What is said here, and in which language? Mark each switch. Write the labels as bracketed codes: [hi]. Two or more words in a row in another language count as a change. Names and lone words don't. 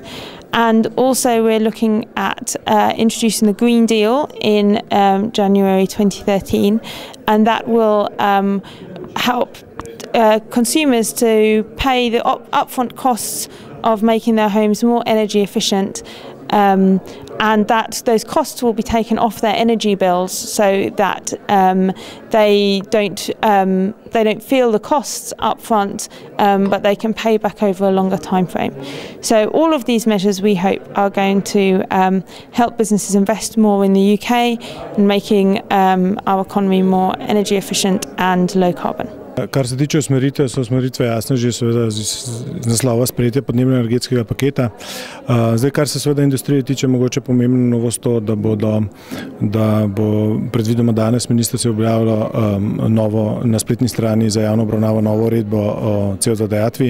[en] And also we're looking at introducing the Green Deal in January 2013, and that will help consumers to pay the upfront costs of making their homes more energy efficient, and that those costs will be taken off their energy bills, so that they don't feel the costs up front, but they can pay back over a longer time frame. So all of these measures, we hope, are going to help businesses invest more in the UK and making our economy more energy efficient and low carbon. [sl] Kar se tiče usmeritev, so usmeritve jasne že seveda z naslova sprejetja podnebno-energetskega paketa. Zdaj, kar se seveda industrije tiče, mogoče pomembna novost to, da bo predvidoma danes ministrstvo objavilo na spletni strani za javno obravnavo novo uredbo o CO2 dajatvi.